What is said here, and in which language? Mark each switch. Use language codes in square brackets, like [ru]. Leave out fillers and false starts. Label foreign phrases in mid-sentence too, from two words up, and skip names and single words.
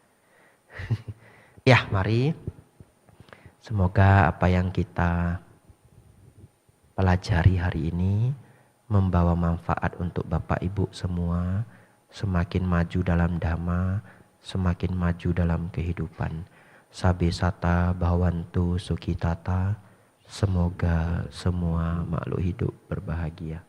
[id] Ya, mari. Semoga apa yang kita pelajari hari ini membawa manfaat untuk Bapak Ibu semua, semakin maju dalam dhamma, semakin maju dalam kehidupan. [pi] Sabe sata bhavantu sukhitata, [id] semoga semua makhluk hidup berbahagia.